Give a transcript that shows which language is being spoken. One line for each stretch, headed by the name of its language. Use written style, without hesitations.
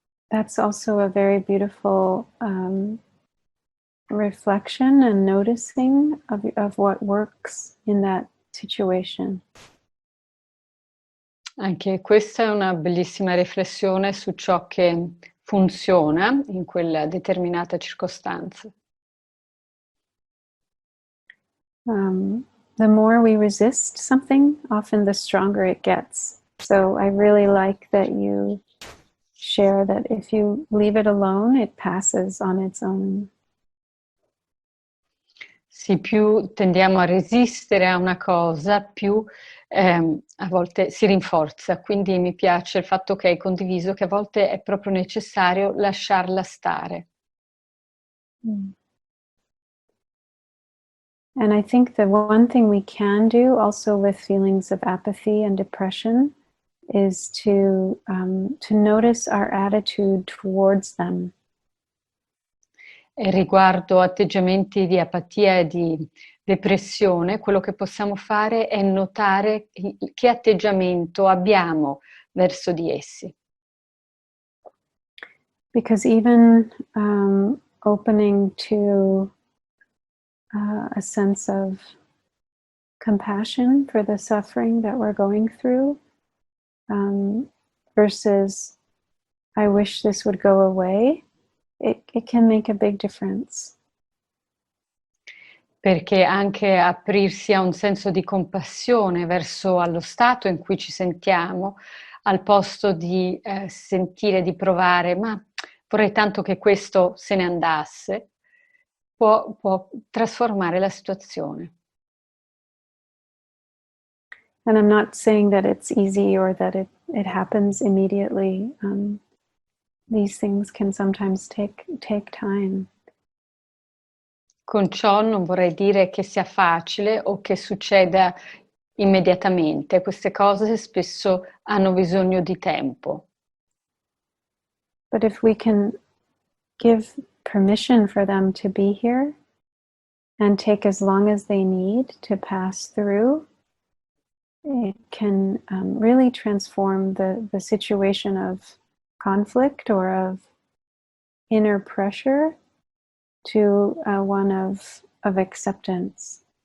English: That's also a very beautiful reflection and noticing of what works in that situation.
Italian: Anche questa è una bellissima riflessione su ciò che funziona in quella determinata circostanza.
English: The more we resist something, often the stronger it gets. So I really like that you share that if you leave it alone, it passes on its own.
Italian: Sì, più tendiamo a resistere a una cosa, più a volte si rinforza. Quindi mi piace il fatto che hai condiviso che a volte è proprio necessario lasciarla stare.
English: And I think the one thing we can do also with feelings of apathy and depression is to notice our attitude towards them.
Italian: E riguardo atteggiamenti di apatia e di depressione, quello che possiamo fare è notare che atteggiamento abbiamo verso di essi.
English: Because even opening to a sense of compassion for the suffering that we're going through, versus I wish this would go away, it can make a big difference.
Italian: Perché anche aprirsi a un senso di compassione verso allo stato in cui ci sentiamo, al posto di sentire, di provare, ma vorrei tanto che questo se ne andasse, può trasformare la situazione.
English: And I'm not saying that it's easy or that it happens immediately. These things can sometimes take time.
Italian: Con ciò non vorrei dire che sia facile o che succeda immediatamente. Queste cose spesso hanno bisogno di tempo.
English: But if we can give permission for them to be here and take as long as they need to pass through, it can really transform the situation of conflict or of inner pressure to one of acceptance.